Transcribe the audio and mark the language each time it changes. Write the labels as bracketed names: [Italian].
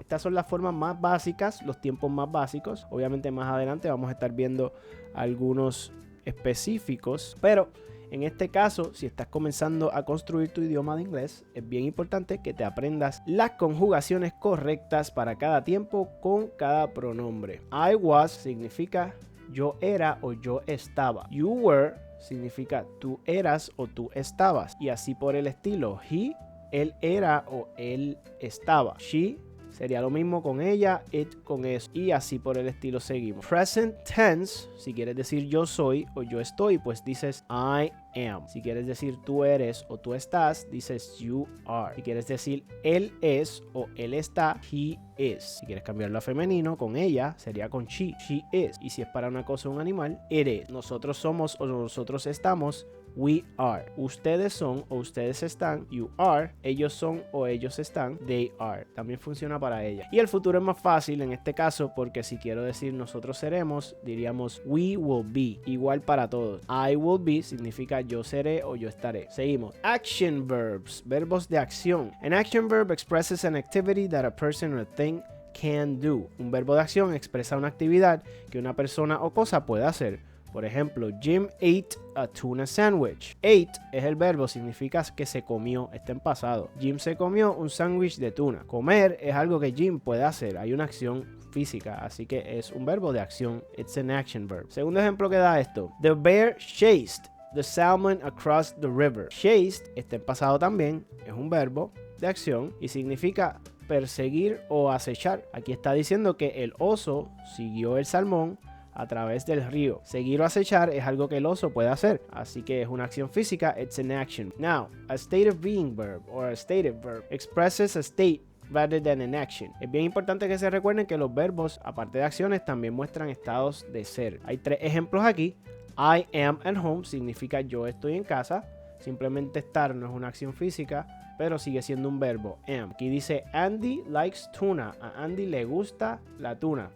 [Spanish] Estas son las formas más básicas, los tiempos más básicos. Obviamente más adelante vamos a estar viendo algunos específicos, pero en este caso, si estás comenzando a construir tu idioma de inglés, es bien importante que te aprendas las conjugaciones correctas para cada tiempo con cada pronombre. [English] I was [Spanish] significa yo era o yo estaba. [English] You were [Spanish] significa tú eras o tú estabas. Y así por el estilo. He, él era o él estaba. She sería lo mismo con ella, it con eso, y así por el estilo seguimos. Present tense, si quieres decir yo soy o yo estoy, pues dices [English] I am. [Spanish] Si quieres decir tú eres o tú estás, dices [English] you are. [Spanish] Si quieres decir él es o él está, [English] he is. [Spanish] Si quieres cambiarlo a femenino, con ella sería con [English] she is. [Spanish] Y si es para una cosa o un animal, [English] it is. [Spanish] Nosotros somos o nosotros estamos, [English] we are. [Spanish] Ustedes son o ustedes están, [English] you are. [Spanish] Ellos son o ellos están, [English] they are. [Spanish] También funciona para ella. Y el futuro es más fácil en este caso porque si quiero decir nosotros seremos, diríamos [English] we will be. [Spanish] Igual para todos. [English] I will be [Spanish] significa yo seré o yo estaré. Seguimos. [English] Action verbs, [Spanish] verbos de acción. [English] An action verb expresses an activity that a person or thing can do. [Spanish] Un verbo de acción expresa una actividad que una persona o cosa puede hacer. Por ejemplo, [English] Jim ate a tuna sandwich. [Spanish] Ate es el verbo, significa que se comió, está en pasado. Jim se comió un sándwich de tuna. Comer es algo que Jim puede hacer, hay una acción física, así que es un verbo de acción. [English] It's an action verb. [Spanish] Segundo ejemplo que da esto. [English] The bear chased the salmon across the river. [Spanish] Chased está en pasado también, es un verbo de acción y significa perseguir o acechar. Aquí está diciendo que el oso siguió el salmón a través del río. Seguir o acechar es algo que el oso puede hacer, así que es una acción física. [English] It's an action. Now, a state of being verb or a stative verb expresses a state rather than an action. [Spanish] Es bien importante que se recuerden que los verbos, aparte de acciones, también muestran estados de ser. Hay 3 ejemplos aquí. [English] I am at home [Spanish] significa yo estoy en casa. Simplemente estar no es una acción física, pero sigue siendo un verbo, am. Aquí dice [English] Andy likes tuna. [Spanish] A Andy le gusta la tuna.